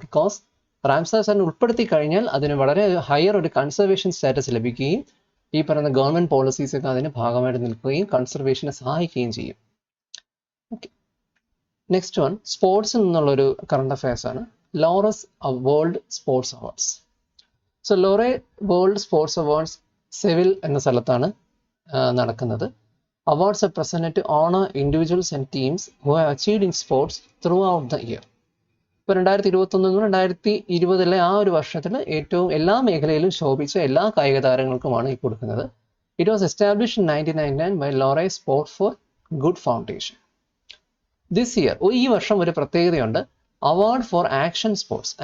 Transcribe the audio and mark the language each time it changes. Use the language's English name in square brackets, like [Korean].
[Malayalam] Because Ramsar സൈറ്റിനെ ഉൾപ്പെടുത്തി കഴിഞ്ഞാൽ അതിന് വളരെ ഹയർ ഒരു കൺസർവേഷൻ സ്റ്റാറ്റസ് ലഭിക്കുകയും ഈ പറയുന്ന ഗവൺമെൻറ് പോളിസീസൊക്കെ അതിന് ഭാഗമായിട്ട് നിൽക്കുകയും കൺസർവേഷനെ സഹായിക്കുകയും ചെയ്യും. ഓക്കെ, നെക്സ്റ്റ് വൺ സ്പോർട്സിൽ നിന്നുള്ളൊരു കറണ്ട് അഫയേഴ്സ് ആണ്. Laureus world sports awards. So ലോറെ world sports awards Sevil എന്ന സ്ഥലത്താണ് നടക്കുന്നത്. [English] Awards are presented to honor individuals and teams who have achieved in sports throughout the year. [Malayalam] ഇപ്പോൾ 2021-2020 ആ ഒരു വർഷത്തിൽ ഏറ്റവും എല്ലാ മേഖലയിലും ശോഭിച്ച എല്ലാ കായിക താരങ്ങൾക്കുമാണ് ഈ കൊടുക്കുന്നത്. [English] It was established in 1999 by Laureus sports for good foundation. This year, [Malayalam] ഈ വർഷം ഒരു പ്രത്യേകതയുണ്ട്. Award for action sports.